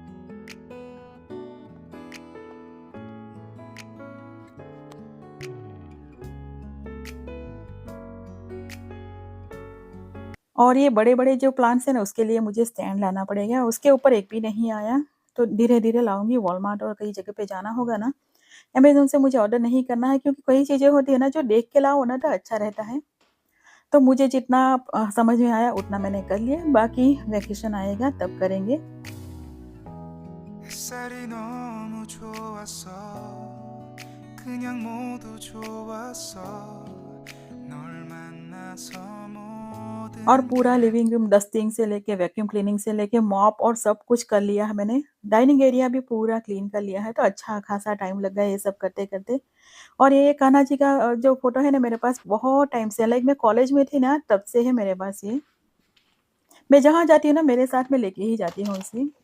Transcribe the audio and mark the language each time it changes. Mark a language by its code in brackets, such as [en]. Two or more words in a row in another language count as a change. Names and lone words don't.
[hi] और ये बड़े-बड़े जो प्लांट्स हैं ना, उसके लिए मुझे स्टैंड लाना पड़ेगा, उसके ऊपर एक भी नहीं आया, तो धीरे-धीरे लाऊँगी। वॉलमार्ट और कई जगह पे जाना होगा ना, अमेज़न से मुझे ऑर्डर नहीं करना है, क्योंकि कई चीज़ें होती है ना जो देख के लाओ ना तो अच्छा रहता है। तो मुझे जितना समझ में आया उतना मैंने कर लिया, बाकी वैकेशन आएगा तब करेंगे। [ko] 햇살이 너무 좋았어 그냥 모두 좋았어 널 만나서 [hi] और [ko] 모든 [hi] पूरा [ko] 게 [en] living room dusting [hi] से लेके, [en] vacuum cleaning [hi] से लेके, मॉप और सब कुछ कर लिया है मैंने। [en] dining area [hi] भी पूरा क्लीन कर लिया है, तो अच्छा खासा टाइम लग गया ये सब करते-करते। और ये कान्हा जी का जो फ़ोटो है ना मेरे पास बहुत टाइम से है, लाइक मैं कॉलेज में थी ना तब से है मेरे पास ये। मैं जहाँ जाती हूँ ना मेरे साथ में लेके ही जाती हूँ इसे।